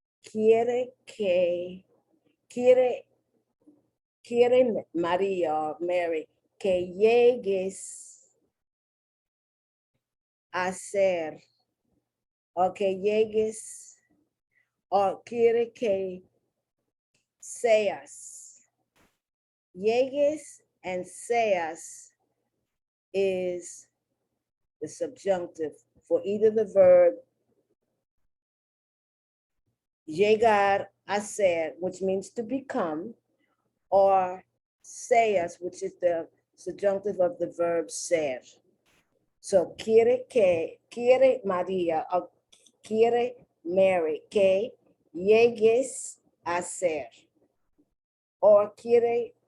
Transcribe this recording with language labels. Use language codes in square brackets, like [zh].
[es] Quiere María [en] or Mary [es] que llegues a ser, o que llegues, o quiere que seas. [en] Llegues and seas is the subjunctive for either the verb llegar a ser, which means to become, or seas, which is the subjunctive of the verb ser. So [es] quiere María, or quiere Mary que llegues a ser, or quiere